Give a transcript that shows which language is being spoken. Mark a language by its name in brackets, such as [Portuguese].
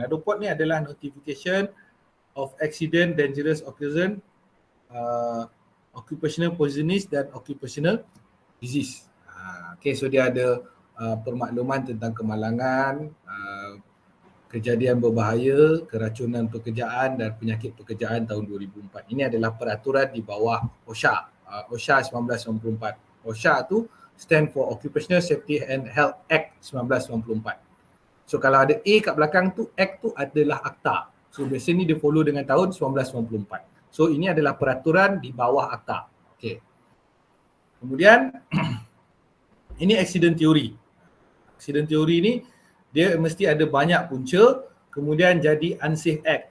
[English] NADOPOD [Malay] ni adalah [English] notification of accident, dangerous occurrence, occupational poisonous dan occupational disease. [Malay] Okay, so dia ada permakluman tentang kemalangan, kejadian berbahaya, keracunan pekerjaan dan penyakit pekerjaan tahun 2004. Ini adalah peraturan di bawah OSHA, OSHA 1994. [English] OSHA tu stand for Occupational Safety and Health Act 1994. [Malay] So kalau ada A kat belakang tu, Act tu adalah akta. So biasanya ni dia follow dengan tahun 1994. So ini adalah peraturan di bawah akta. Okay. Kemudian ini accident theory. Accident theory ni dia mesti ada banyak punca, kemudian jadi unsafe act.